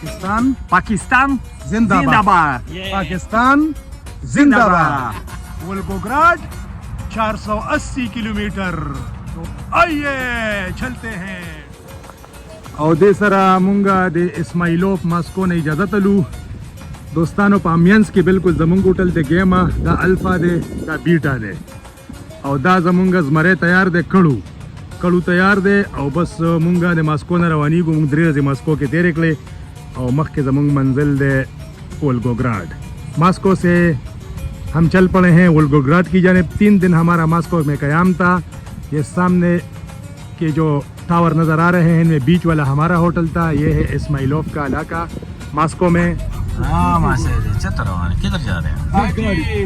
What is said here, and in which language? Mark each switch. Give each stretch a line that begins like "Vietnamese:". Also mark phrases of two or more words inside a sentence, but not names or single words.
Urdu: پاکستان پاکستان زندہ زندہ باد باد پاکستان زندہ باد ولگوگراڈ 480 کلومیٹر تو آئیے چلتے ہیں
Pashto: او دې سره مونږه د اسماعیلوف ماسکو نه اجازه تلو دوستانو په امینس کې بالکل زمونږ هوټل ته ګیما دا الفا دی دا بیټا دی او دا زمونږ زمری تیار دی کړو تیار دی او بس مونږه د ماسکو نه روانېږو مونږ 3 ورځې ماسکو کې تیرې کړې او مخکې زمونږ منزل دی ولگوگراڈ
Urdu: ماسکو سے ہم چل پڑے ہیں ولگوگراڈ کی جانب 3 دن ہمارا ماسکو میں قیام تھا یہ سامنے کے جو ٹاور نظر آ رہے ہیں ان میں بیچ والا ہمارا ہوٹل تھا یہ ہے اسماعیلوف کا علاقہ ماسکو میں کدھر جا رہے ہیں